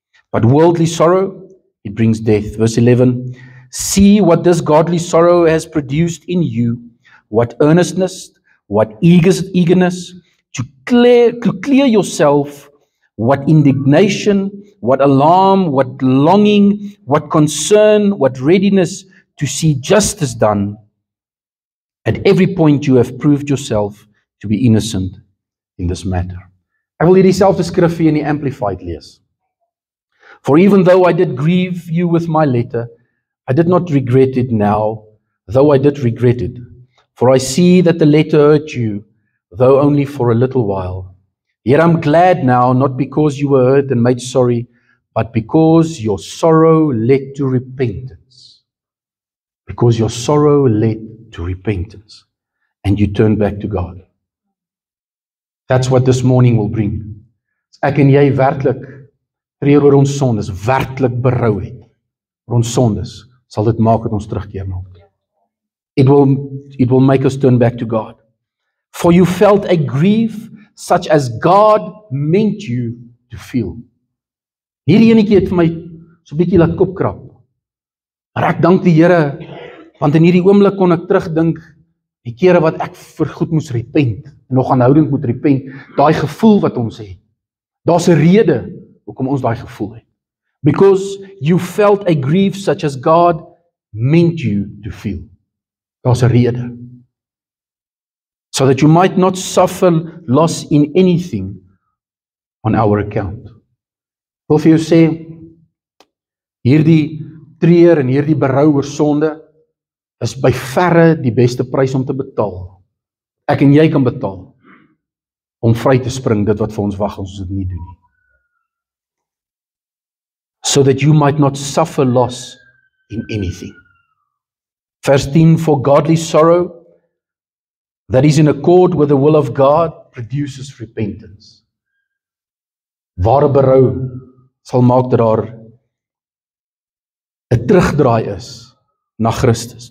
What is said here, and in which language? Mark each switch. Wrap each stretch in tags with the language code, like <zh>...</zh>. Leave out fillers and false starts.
<en>But worldly sorrow, it brings death. Verse 11, see what this godly sorrow has produced in you, what earnestness, what eagerness, to clear yourself, what indignation, what alarm, what longing, what concern, what readiness to see justice done, At every point you have proved yourself to be innocent in this matter.</en> <af>Ek wil hierdie selfde skrifgie in die Amplified lees.</af> <en>For even though I did grieve you with my letter, I did not regret it now, though I did regret it. For I see that the letter hurt you, though only for a little while. Yet I'm glad now, not because you were hurt and made sorry, but because your sorrow led to repentance. Because your sorrow led to repentance. And you turned back to God. That's what this morning will bring.</en> <af>Ek en jy werklik treur oor ons sondes, werklik berou het oor ons sondes, sal dit maak dat ons terugkeer na hom.</af> <en>It will make us turn back to God. For you felt a grief such as God meant you to feel.</en> <af>Hierdie enetjie het vir my so 'n bietjie laat kop krap. Maar ek dank die Here, want in hierdie oomblik kon ek terugdink die kere wat ek vir goed moes repent, en nog aanhoudend moet repent, daai gevoel wat ons het. Daar's 'n rede hoekom ons daai gevoel het.</af> <en>Because you felt a grief such as God meant you to feel.</en> <af>Daar's 'n rede.</af> <en>So that you might not suffer loss in anything on our account.</en> <af>Ek wil vir jou sê, hierdie treur en hierdie berou oor sonde is by verre die beste prys om te betaal. Ek en jy kan betaal om vry te spring dit wat vir ons wag as ons dit nie doen nie.</af> <en>So that you might not suffer loss in anything. Verse 10, for godly sorrow that is in accord with the will of God produces repentance.</en> <af>Ware berou sal maak dat daar 'n terugdraai is na Christus.</af>